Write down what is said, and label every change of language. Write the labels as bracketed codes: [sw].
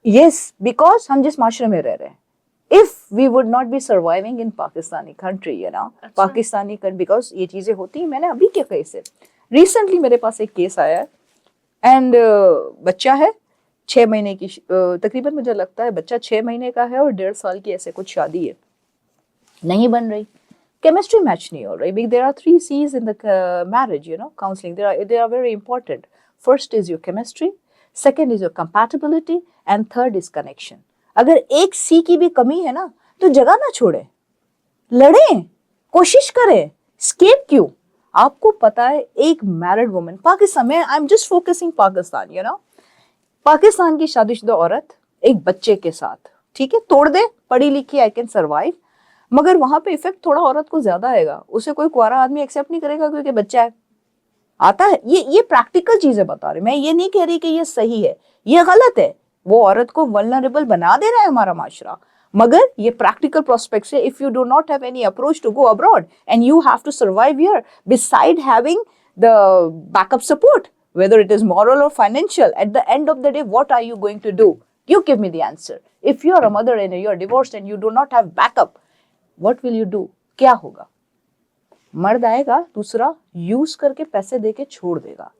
[ur] یس, because ہم جس معاشرے میں رہ رہے ہیں, [en] if we would not be surviving in Pakistani country, you know, [ur] Pakistani because یہ چیزیں ہوتی ہیں. میں نے ابھی کیا کیس ہے, ریسنٹلی میرے پاس ایک کیس آیا ہے, اینڈ بچہ ہے 6 مہینے کی, تقریباً مجھے لگتا ہے بچہ 6 مہینے کا ہے اور 1.5 سال کی ایسے کچھ شادی ہے, نہیں بن رہی, کیمسٹری میچ نہیں ہو رہی. [en] there are 3 C's in the marriage, you know, counseling. They are very important. First is your chemistry, second is your compatibility, and third is connection. [ur] اگر ایک سی کی بھی کمی ہے نا تو جگہ نہ چھوڑیں, لڑیں, کوشش کریں. اسکیپ کیوں؟ آپ کو پتا ہے ایک میرڈ وومن پاکستان میں, [en] I am just focusing Pakistan, you know, [ur] Pakistan کی شادی شدہ عورت ایک بچے کے ساتھ, ٹھیک ہے, توڑ دے, پڑھی لکھی, [en] I can survive, [ur] مگر وہاں پہ افیکٹ تھوڑا عورت کو زیادہ آئے گا. اسے کوئی کوارا آدمی ایکسیپٹ نہیں کرے گا کیونکہ بچہ ہے. آتا ہے, یہ پریکٹیکل چیزیں بتا رہے, میں یہ نہیں کہہ رہی کہ یہ صحیح ہے, یہ غلط ہے. وہ عورت کو ولنریبل بنا دے رہا ہے ہمارا معاشرہ, مگر یہ پریکٹیکل پراسپیکٹس ہے. [en] If you do not have any approach to go abroad and you have to survive here beside having the backup support, whether it is moral or financial, at the end of the day what are you going to do? You give me the answer. If you are a mother and you are divorced and you do not have backup, what will you do? [ur] کیا ہوگا؟ مرد آئے گا دوسرا, use کر کے پیسے دے کے چھوڑ دے گا.